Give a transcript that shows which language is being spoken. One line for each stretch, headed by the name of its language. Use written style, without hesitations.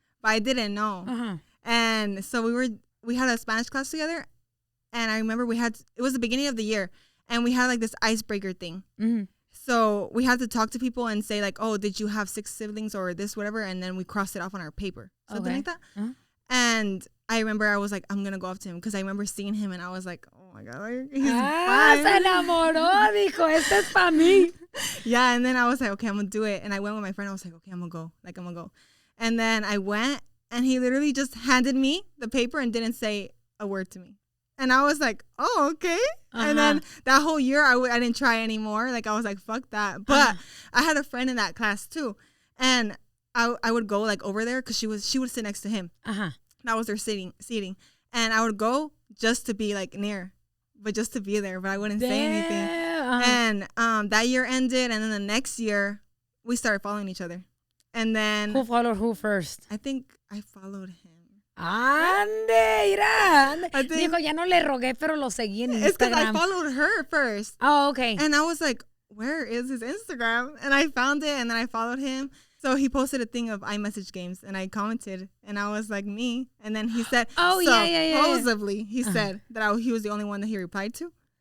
English: But I didn't know. And so we had a Spanish class together, and I remember it was the beginning of the year, and we had like this icebreaker thing. So we had to talk to people and say like, oh, did you have 6 siblings or this, whatever? And then we crossed it off on our paper. Something like that. And I remember I was like, I'm going to go up to him because I remember seeing him, and I was like, oh my God, like, he's fine.
Spanish: Se enamoró, dijo, este es para mí.
English: Yeah, and then I was like, okay, I'm going to do it. And I went with my friend. I was like, okay, I'm going to go. And then I went, and he literally just handed me the paper and didn't say a word to me. And I was like, oh, okay. And then that whole year, I didn't try anymore. Like, I was like, fuck that. But I had a friend in that class, too. And I would go, like, over there because she would sit next to him. That was their seating. And I would go just to be, like, near. But just to be there. But I wouldn't say anything. And that year ended. And then the next year, we started following each other. And then... Who followed who first? I think I followed him.
Spanish: Ande, mira. Dijo, ya no le rogué, pero lo seguí en Instagram.
English: It's because I followed her first. Oh, okay. And I was like, where is his Instagram? And I found it, and then I followed him. So he posted a thing of iMessage games, and I commented, and I was like, me. And then he said, supposedly, he said that he was the only one that he replied to.